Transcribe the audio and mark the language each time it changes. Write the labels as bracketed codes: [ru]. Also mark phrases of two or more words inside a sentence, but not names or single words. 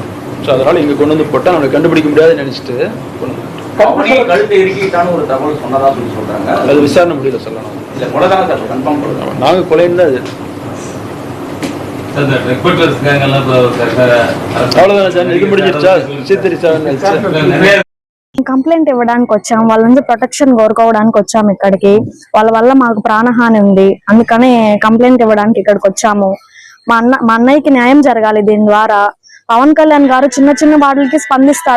[ta] ஸோ அதனால் இங்கே கொண்டு வந்து போட்டால் நம்மளை கண்டுபிடிக்க முடியாதுன்னு நினச்சிட்டு கழுத்து இறுக்கிட்டான்னு ஒரு தகவல் சொன்னதா சொல்லி சொல்கிறாங்க. அது விசாரணை முடியல சொல்லணும். இல்லை, கொலை தானே சார் கன்ஃபார்ம் பண்ணுறோம். நாங்கள் கொலைன்னு தான் அது. அவ்வளோதானே சார், இது முடிஞ்சிருச்சா? C3 7 [te] కంప్లైంట్ ఇవ్వడానికి వచ్చాం. వాళ్ళ నుంచి ప్రొటెక్షన్ కోరుకోవడానికి వచ్చాము ఇక్కడికి. వాళ్ళ వల్ల మాకు ప్రాణహాని ఉంది, అందుకని కంప్లైంట్ ఇవ్వడానికి ఇక్కడికి వచ్చాము. మా అన్నయ్యకి న్యాయం జరగాలి. దీని ద్వారా పవన్ కళ్యాణ్ గారు చిన్న చిన్న వాటికి స్పందిస్తాడు.